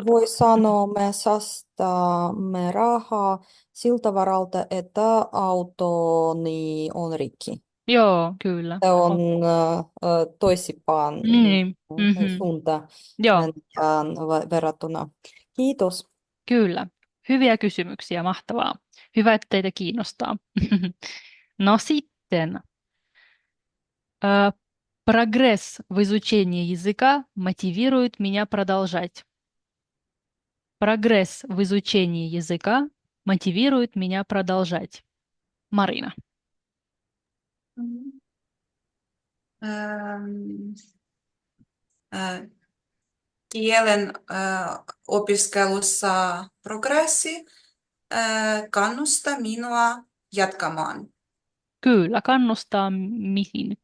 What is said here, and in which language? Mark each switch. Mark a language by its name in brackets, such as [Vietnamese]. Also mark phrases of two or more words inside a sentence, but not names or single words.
[Finnish] voi sanoa, me säästämme rahaa siltä varalta, että autoni on rikki. Joo, kyllä. Se on toisinpäin Niin, mhm. suunta Joo, verrattuna. Kiitos. kyllä. Hyviä kysymyksiä, mahtavaa. Hyvä, että teitä kiinnostaa. No sitten, [Russian] э, прогресс в изучении языка мотивирует меня продолжать. Прогресс в изучении языка мотивирует меня продолжать. Марина. [Finnish] Ähm, Kielen opiskelussa progressi kannustaa minua jatkamaan. Kyllä, kannustaa mihin?